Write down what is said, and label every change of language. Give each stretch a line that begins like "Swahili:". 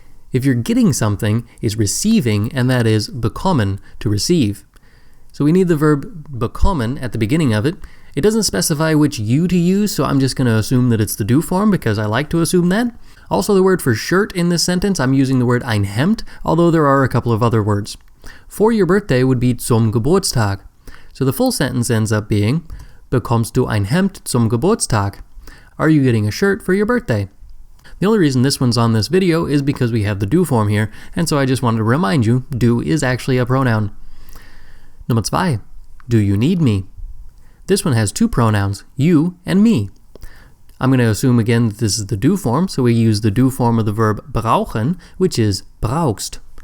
English: If you're getting something, it's receiving, and that is bekommen, to receive. So we need the verb bekommen at the beginning of it. It doesn't specify which you to use, so I'm just going to assume that it's the do form because I like to assume that. Also, the word for shirt in this sentence, I'm using the word ein Hemd, although there are a couple of other words. For your birthday would be zum Geburtstag. So the full sentence ends up being,
German: bekommst du ein Hemd zum Geburtstag?
English: Are you getting a shirt for your birthday? The only reason this one's on this video is because we have the do form here, and so I just wanted to remind you, do is actually a pronoun. Nummer 2. Do you need me? This one has two pronouns, you and me. I'm going to assume again that this is the do form, so we use the do form of the verb brauchen, which is brauchst.